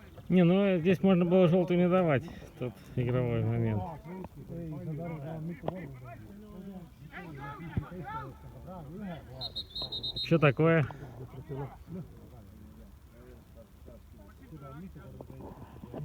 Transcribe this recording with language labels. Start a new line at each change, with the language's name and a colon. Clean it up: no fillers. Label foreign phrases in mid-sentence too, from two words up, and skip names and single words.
Russian: Не, ну здесь можно было желтую не давать, тут игровой момент.
Estonian: Ei, saad aru, ta on mitu korda.
Russian: Что такое?
Estonian: Seda on mitu korda teinud.